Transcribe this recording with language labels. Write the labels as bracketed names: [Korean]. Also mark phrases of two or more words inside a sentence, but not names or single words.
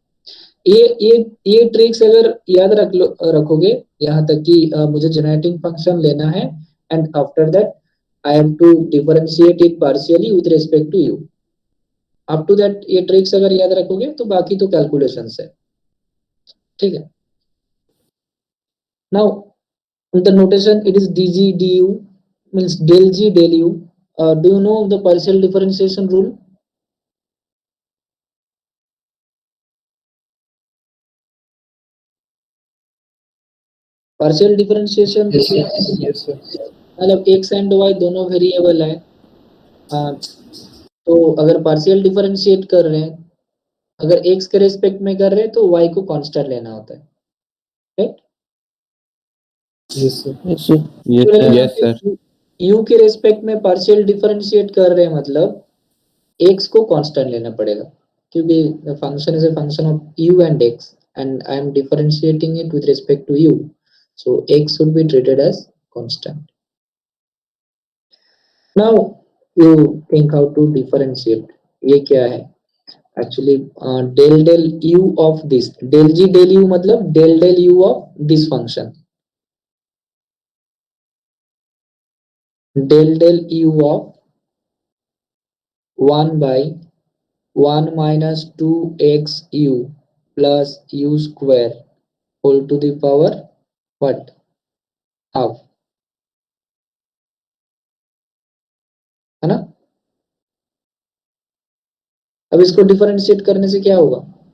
[Hindi] ये ट्रिक्स अगर याद रखोगे यहाँ तक कि मुझे [English] generating function [Hindi] लेना है [English] and after that I have to differentiate it partially with respect to u. up to that [Hindi] ये ट्रिक्स अगर याद रखोगे तो बाकी तो कैलकुलेशंस है, ठीक है. [English] now the notation it is dg du means del g del u. Do you know the partial differentiation rule? partial differentiation [Hindi] मतलब x एंड y दोनों वेरिएबल है, तो अगर [English] partial differentiate [Hindi] कर रहे हैं, अगर x के रेस्पेक्ट में कर रहे हैं तो y को कांस्टेंट लेना होता है, राइट? [English] Yes, sir. Yes, sir. [Hindi] u के रेस्पेक्ट में पार्शियल डिफरेंशिएट कर रहे हैं मतलब x को कांस्टेंट लेना पड़ेगा, क्योंकि [English] the function is a function of u and x and I am differentiating it with respect to u, so x should be treated as constant. Now you think how to differentiate. [Hindi] ये क्या है actually? [English] del del u of this, del g del u मतलब del del u of this function, del del u of 1 by 1 minus 2x u plus u square whole to the power what? Half, [Hindi] है ना? अब इसको डिफरेंशिएट करने से क्या होगा?